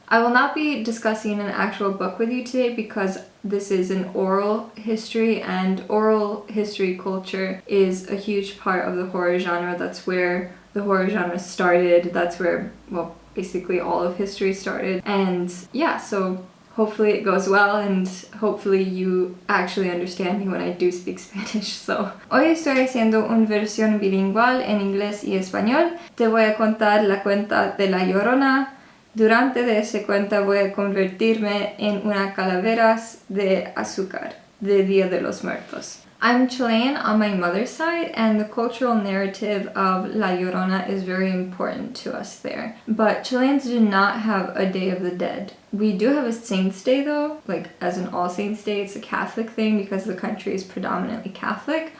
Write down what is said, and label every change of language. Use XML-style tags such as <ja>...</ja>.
<en>I will not be discussing an actual book with you today because this is an oral history, and oral history culture is a huge part of the horror genre. That's where the horror genre started. That's where, well, basically all of history started. And yeah, so hopefully it goes well and hopefully you actually understand me when I do speak Spanish.</en> <es>So, hoy estoy haciendo una versión bilingual en inglés y español. Te voy a contar la cuenta de La Llorona. Durante de ese cuenta voy a convertirme en una calavera de azúcar, de Día de los Muertos.</es> <en>I'm Chilean on my mother's side, and the cultural narrative of La Llorona is very important to us there. But Chileans do not have a Day of the Dead. We do have a Saints' Day though, like as an All Saints' Day. It's a Catholic thing because the country is predominantly Catholic.</en>